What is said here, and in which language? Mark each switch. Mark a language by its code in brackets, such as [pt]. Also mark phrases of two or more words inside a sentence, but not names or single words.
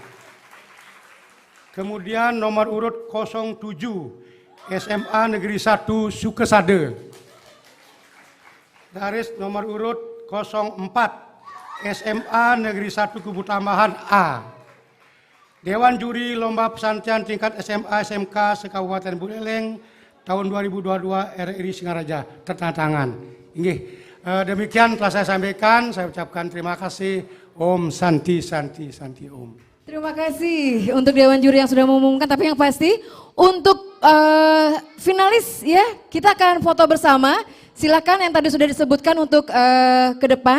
[id] Kemudian nomor urut 07 SMA Negeri 1 Sukesade. Garis nomor urut 04 SMA Negeri 1 Kubutambahan A. Dewan Juri Lomba Pesantian Tingkat SMA SMK se-Kabupaten Buleleng tahun 2022 RRI Singaraja tertandatangan. Demikian telah saya sampaikan, saya ucapkan terima kasih. [sa] Om Santi Santi Santi Om. [id] Terima kasih untuk Dewan Juri yang sudah mengumumkan, tapi yang pasti untuk finalis ya, kita akan foto bersama. Silakan yang tadi sudah disebutkan untuk ke depan.